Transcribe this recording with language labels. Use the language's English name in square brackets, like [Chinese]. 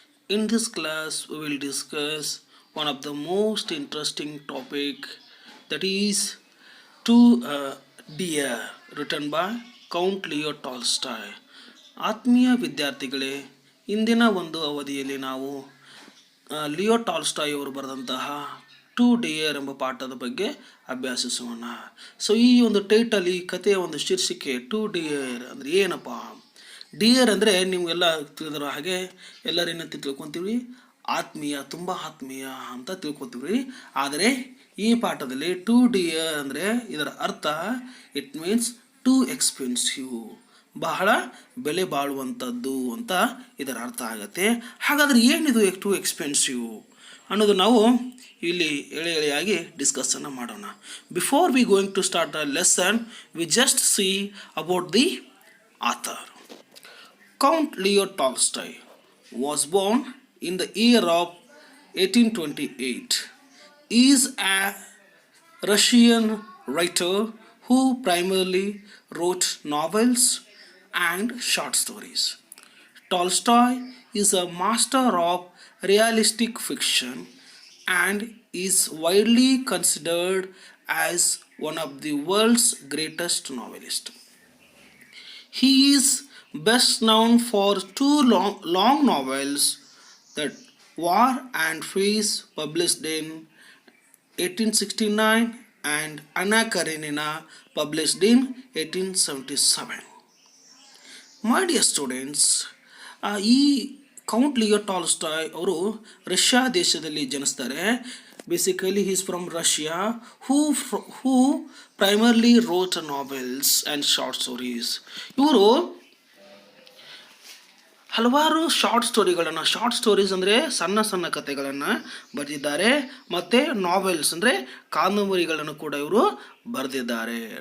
[English] In this class, we will discuss one of the most interesting topic, that is To Dear, written by Count Leo Tolstoy. [Kannada] ಆತ್ಮೀಯ ವಿದ್ಯಾರ್ಥಿಗಳೇ, ಇಂದಿನ ಒಂದು ಅವಧಿಯಲ್ಲಿ ನಾವು Leo Tolstoy ಅವರು ಬರೆದಂತಹ ಟು ಡಿಯರ್ ಎಂಬ ಪಾಠದ ಬಗ್ಗೆ ಅಭ್ಯಾಸಿಸೋಣ. ಸೊ ಈ ಒಂದು ಟೈಟಲ್, ಈ ಕಥೆಯ ಒಂದು ಶೀರ್ಷಿಕೆ ಟು ಡಿಯರ್ ಅಂದರೆ ಏನಪ್ಪ? ಡಿಯರ್ ಅಂದರೆ ನೀವು ಎಲ್ಲ ತಿಳಿದಿರೋ ಹಾಗೆ ಎಲ್ಲರೇನಂತ ತಿಳ್ಕೊತೀವಿ, ಆತ್ಮೀಯ, ತುಂಬ ಆತ್ಮೀಯ ಅಂತ ತಿಳ್ಕೊತೀವಿ. ಆದರೆ ಈ ಪಾಠದಲ್ಲಿ ಟು ಡಿಯರ್ ಅಂದರೆ ಇದರ ಅರ್ಥ [English] it means to expensive, [Kannada] ಬಹಳ ಬೆಲೆ ಬಾಳುವಂಥದ್ದು ಅಂತ ಇದರ ಅರ್ಥ ಆಗುತ್ತೆ. ಹಾಗಾದರೆ ಏನಿದು ಟು ಎಕ್ಸ್ಪೆನ್ಸಿವ್ ಅನ್ನೋದು ನಾವು ಇಲ್ಲಿ ಎಳೆಯಾಗಿ ಡಿಸ್ಕಸ್ಸನ್ನು ಮಾಡೋಣ. [English] Before we going to start a lesson, we just see about the author. Count Leo Tolstoy was born in the year of 1828. He is a Russian writer who primarily wrote novels and short stories. Tolstoy is a master of realistic fiction and is widely considered as one of the world's greatest novelists. He is best known for two long novels, that War and Peace, published in 1869, and Anna Karenina, published in 1877. My dear students, [Kannada] ಈ count Leo Tolstoy ಅವರು Russia ದೇಶದಲ್ಲಿ ಜನಿಸ್ತಾರೆ. [English] Basically he's from Russia, who primarily wrote novels and short stories. [Kannada] ಇವರು ಹಲವಾರು short stories ಅಂದರೆ ಸಣ್ಣ ಸಣ್ಣ ಕಥೆಗಳನ್ನು ಬರೆದಿದ್ದಾರೆ, ಮತ್ತು ನಾವೆಲ್ಸ್ ಅಂದರೆ ಕಾದಂಬರಿಗಳನ್ನು ಕೂಡ ಇವರು ಬರೆದಿದ್ದಾರೆ.